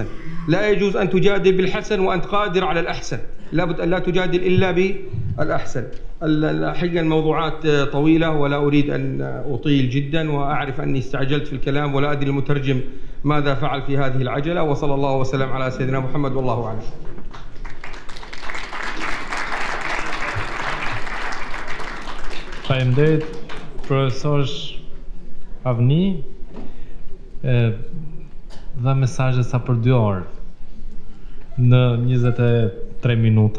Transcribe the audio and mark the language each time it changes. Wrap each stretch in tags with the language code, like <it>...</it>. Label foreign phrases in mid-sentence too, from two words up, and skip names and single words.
<ar>لا يجوز أن تجادل بالحسن وأنت قادر على الأحسن، لابد أن لا تجادل إلا بالأحسن. الحقيقة الموضوعات طويلة ولا أريد أن أطيل جدا، وأعرف أني استعجلت في الكلام ولا أدري المترجم ماذا فعل في هذه العجلة، وصلى الله وسلم على سيدنا محمد والله أعلم.</ar> <sq>Faleminderit profesor Avni, dha mesazhe sa për 2 orë në 23 minuta.</sq>